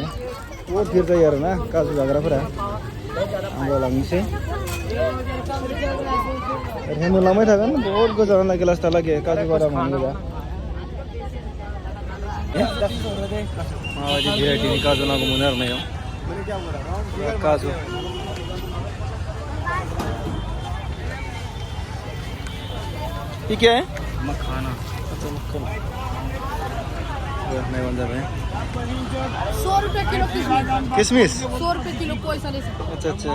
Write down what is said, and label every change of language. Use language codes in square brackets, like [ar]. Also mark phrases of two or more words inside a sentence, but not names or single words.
[brx] बहुद भिर जायो आरोना काजु जाग्राफोरा। आंबो लांनोसै, ओरैनो नुलांबाय थागोन बहुद गोजानहालागै लास्टहालागै काजु बादामानो गोजा। माबायदि भेराइटिनि काजु नांगौ मोनो आरोना इयाव काजु। [hi] ये क्या है? मखाना। अच्छा मखाना। नहीं बन जाए। 100 रुपये किलो किशमिश। 100 रुपये किलो कोई सा ले सकते। अच्छा अच्छा।